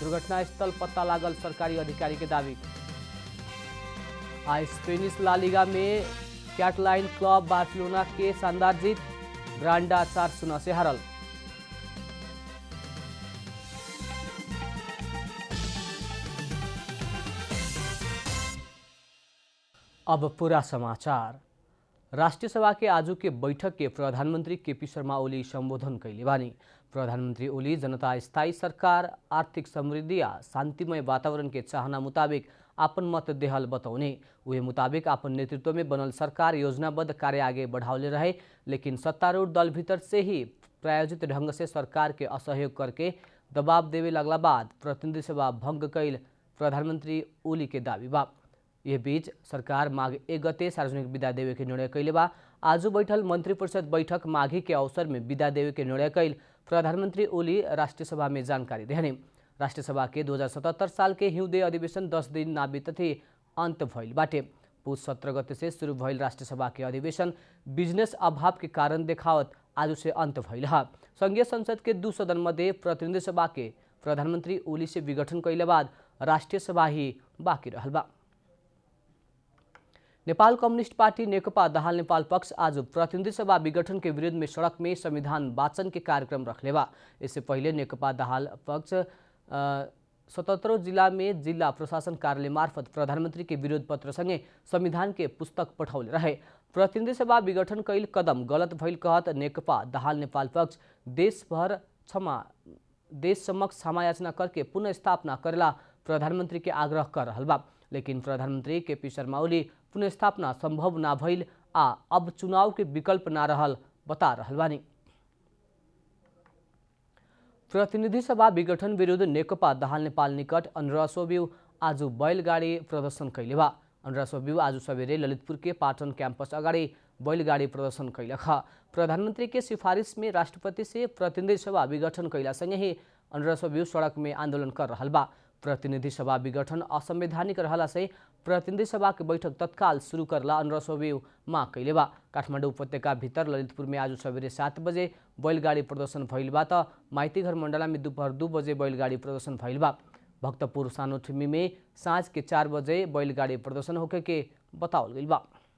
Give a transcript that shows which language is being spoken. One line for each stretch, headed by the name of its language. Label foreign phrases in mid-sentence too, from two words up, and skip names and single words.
Bhojpuri: दुर्घटना स्थल पता लागल, सरकारी अधिकारी के दावी। आज स्पेनिश ला लीगा में कैटलाइन क्लब बार्सिलोना के शानदार जीत, ग्रांडा 4-0 से हारल। अब पूरा समाचार। राष्ट्रीय सभा के आजू के बैठक के प्रधानमंत्री केपी शर्मा ओली संबोधन कैले बानी। प्रधानमंत्री ओली जनता स्थायी सरकार, आर्थिक समृद्धि आ शांतिमय वातावरण के चाहना मुताबिक आपन मत देहल बतौने। उहे मुताबिक आपन नेतृत्व में बनल सरकार योजनाबद्ध कार्य आगे बढ़ावले रहे, लेकिन सत्तारूढ़ दल भीतर से ही प्रायोजित ढंग से सरकार के असहयोग करके दबाव देवे लगला बाद प्रतिनिधि सभा भंग कैल प्रधानमंत्री ओली के दावी बा। यह बीच सरकार माघ 1 गते सार्वजनिक विदा देवे के निर्णय कैले बा। आज बैठल मंत्री परिषद बैठक माघी के अवसर में विदा देवे के निर्णय कैल प्रधानमंत्री ओली राष्ट्रीय सभा में जानकारी देहने। राष्ट्रीय सभा के 2077 साल के हिउँदे अधिवेशन 10 दिन ना बीतते अंत भइल बाटे। पुष 17 गते से शुरू भइल राष्ट्रीय सभा के अधिवेशन बिजनेस अभाव के कारण देखावत आज से अंत भइल है। संघीय संसद के 2 सदन मध्ये प्रतिनिधि सभा के प्रधानमंत्री ओली से विघटन कैले बाद राष्ट्रीय सभा ही बाँकी रहल बा। नेपाल कम्युनिस्ट पार्टी नेकपा दाहाल नेपाल पक्ष आज प्रतिनिधि सभा विघटन के विरुद्ध में सड़क में संविधान वाचन के कार्यक्रम रखले बा। इससे पहले नेकपा दाहाल पक्ष 77 जिला में जिला प्रशासन कार्यालय मार्फत प्रधानमंत्री के विरोध पत्र संगे संविधान के पुस्तक पठौले रहे। प्रतिनिधि सभा विघटन कैल कदम गलत भइल कहत नेकपा दाहाल नेपाल पक्ष देश समक्ष क्षमा याचना करके पुनः स्थापना करेला प्रधानमंत्री के आग्रह कर रहल बा। लेकिन प्रधानमंत्री केपी शर्मा ओली पुनः स्थापना संभव ना भइल आ अब चुनाव के विकल्प ना रहल बता रहल बानी। प्रतिनिधि सभा विघटन विरुद्ध नेकपा दाहाल नेपाल निकट अनुराग सोबिउ आज बैलगाडी प्रदर्शन कैले बा। अनुराग सोबिउ आज सवेरे ललितपुर के पाटन कैंपस अगाडि बैलगाडी प्रदर्शन कैलक। प्रधानमंत्री के सिफारिश में राष्ट्रपति से प्रतिनिधि सभा विघटन कैला संगे ही अनुराग सोबिउ सड़क में आंदोलन कर रहल बा। प्रतिनिधि सभा विघटन असंवैधानिक रहला से प्रतिनिधि सभा के बैठक तत्काल शुरू करला अनुराग सोबिउ मांग कैले बा। काठमाडौँ उपत्यका भीतर ललितपुर में आज सवेरे 7 बजे बैलगाडी प्रदर्शन भइल बा त माइतीघर मण्डला में दोपहर 2 बजे बैलगाडी प्रदर्शन भइल बा। भक्तपुर सानोठिमी में साँझ के 4 बजे बैलगाडी प्रदर्शन होके के बतावल गइल बा।